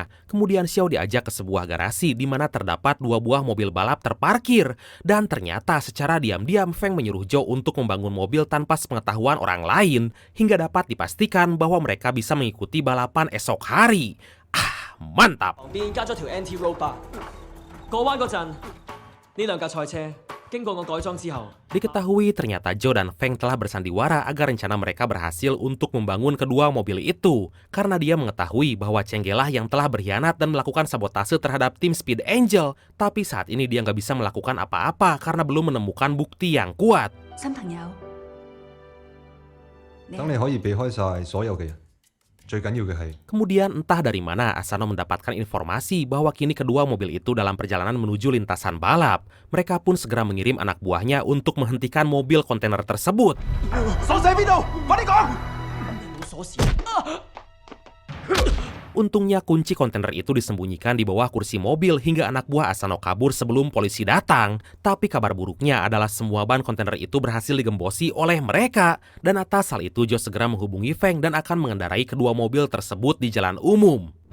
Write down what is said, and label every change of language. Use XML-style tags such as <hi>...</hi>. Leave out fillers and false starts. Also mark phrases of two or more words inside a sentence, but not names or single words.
<id>Kemudian Xiao diajak ke sebuah garasi di mana terdapat 2 buah mobil balap terparkir. Dan ternyata secara diam-diam Feng menyuruh Joe untuk membangun mobil tanpa sepengetahuan orang lain hingga dapat dipastikan bahwa mereka bisa mengikuti balapan esok hari. Mantap!</id> <yue>旁邊加咗條</yue> <en>anti-roll bar。</en> <yue>過彎嗰陣，呢兩架賽車。經過我改裝之後，</yue> <id>Diketahui ternyata Joe dan Feng telah bersandiwara agar rencana mereka berhasil untuk membangun kedua mobil itu. Karena dia mengetahui bahwa Chenge lah yang telah berkhianat dan melakukan sabotase terhadap tim Speed Angel. Tapi saat ini dia nggak bisa melakukan apa-apa karena belum menemukan bukti yang kuat.</id> <yue>新朋友，等你可以避開晒所有嘅人，最緊要嘅係</yue> <id>Kemudian entah dari mana Asano mendapatkan informasi bahwa kini kedua mobil itu dalam perjalanan menuju lintasan balap. Mereka pun segera mengirim anak buahnya untuk menghentikan mobil kontainer tersebut.</id> <yue>鎖匙喺邊度？快啲講！冇鎖匙。</yue> <id>Untungnya kunci kontainer itu disembunyikan di bawah kursi mobil hingga anak buah Asano kabur sebelum polisi datang. Tapi kabar buruknya adalah semua ban kontainer itu berhasil digembosi oleh mereka. Dan atas hal itu Joe segera menghubungi Feng dan akan mengendarai kedua mobil tersebut di jalan umum.</id>